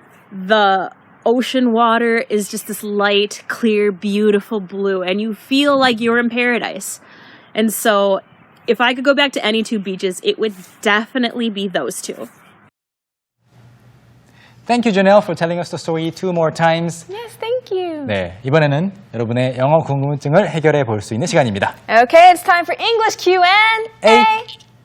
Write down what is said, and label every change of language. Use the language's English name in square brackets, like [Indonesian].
[English] The ocean water is just this light, clear, beautiful blue, and you feel like you're in paradise. And so if I could go back to any two beaches, it would definitely be those two. Thank you, Janelle, for telling us the story two more times. Yes, thank you. [Korean] 네, 이번에는 여러분의 영어 궁금증을 해결해 볼 수 있는 시간입니다. [English] Okay, it's time for English Q&A.